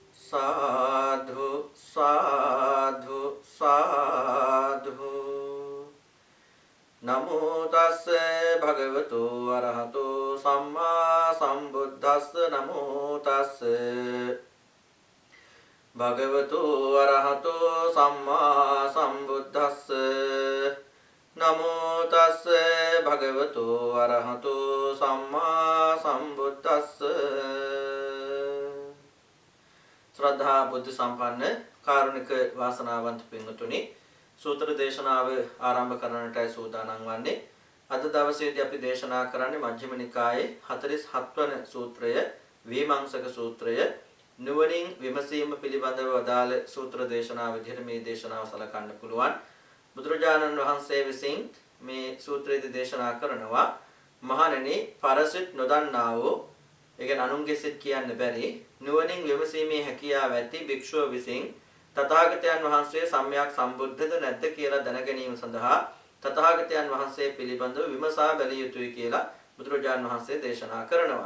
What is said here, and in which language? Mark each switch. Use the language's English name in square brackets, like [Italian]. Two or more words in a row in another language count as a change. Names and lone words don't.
[Pali] साधु साधु साधु नमो तस्से भगवतो अरहतो सम्मा सम्बुद्धस्स नमो तस्से भगवतो अरहतो सम्मा सम्बुद्धस्स नमो तस्से भगवतो अरहतो सम्मा सम्बुद्धस्स [Sinhala] ශ්‍රද්ධා බුද්ධ සම්පන්න කාරුණික වාසනාවන්ත පින්වතුනි සූත්‍ර දේශනාව ආරම්භ කරන්නටයි සූදානම් වන්නේ. අද දවසේදී අපි දේශනා කරන්නේ මජ්ක්‍ධිම නිකායේ 47 වන සූත්‍රය විමංශක සූත්‍රය. නුවණින් විමසීම පිළිබඳව වදාළ සූත්‍ර දේශනාව විදිහට මේ දේශනාව සලකන්න පුළුවන්. බුදුරජාණන් වහන්සේ විසින් මේ සූත්‍රයේදී දේශනා කරනවා මහණෙනි පරසිට නොදන්නා වූ ඒ කියන්නේ අනුන්ගේ සිත් කියන්න බැරි නුවණින් විමසීමේ හැකියාව ඇති භික්ෂුව විසින් තථාගතයන් වහන්සේ සම්්‍යක් සම්බුද්ධද නැද්ද කියලා දැන ගැනීම සඳහා තථාගතයන් වහන්සේ පිළිබඳව විමසා බැලිය යුතුයි කියලා බුදුරජාණන් වහන්සේ දේශනා කරනවා.